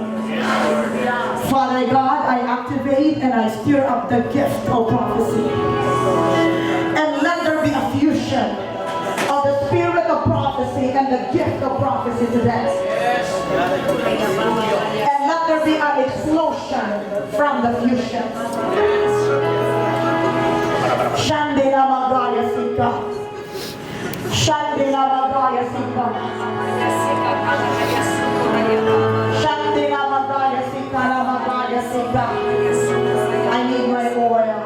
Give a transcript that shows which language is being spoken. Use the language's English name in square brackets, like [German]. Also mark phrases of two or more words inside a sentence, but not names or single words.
[English] Father God, I activate and I stir up the gift of prophecy. And let there be a fusion of the spirit of prophecy and the gift of prophecy today. And let there be an explosion from the fusion. Shandina Magaya Sika. Shandina Magaya Sika. Shandina Magaya Sika. Magaya Sika. I need my oil.